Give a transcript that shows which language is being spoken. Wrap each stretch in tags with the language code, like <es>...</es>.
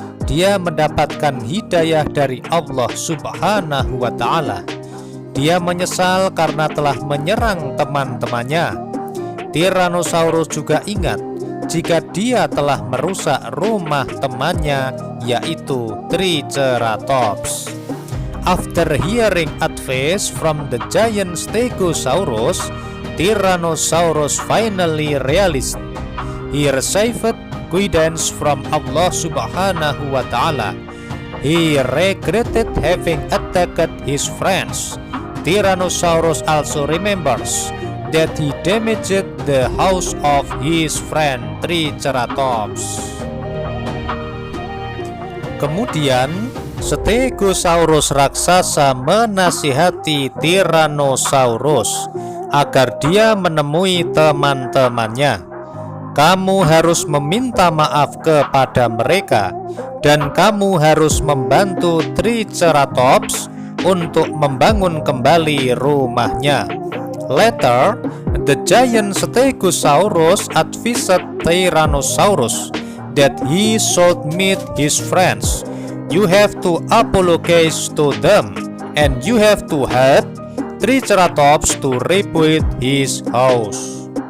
<id>Dia mendapatkan hidayah dari Allah Subhanahu wa Ta'ala. Dia menyesal karena telah menyerang teman-temannya. Tyrannosaurus juga ingat jika dia telah merusak rumah temannya, yaitu Triceratops.</id> <en>After hearing advice from the giant Stegosaurus, Tyrannosaurus finally realized he received guidance from Allah Subhanahu wa Ta'ala. He regretted having attacked his friends. Tyrannosaurus also remembers that he damaged the house of his friend Triceratops.</en> <id>Kemudian Stegosaurus raksasa menasihati Tyrannosaurus agar dia menemui teman-temannya. Kamu harus meminta maaf kepada mereka, dan kamu harus membantu Triceratops untuk membangun kembali rumahnya.</id> <en>Later, the giant Stegosaurus advised Tyrannosaurus that he should meet his friends. You have to apologize to them, and you have to help Triceratops to rebuild his house.</en>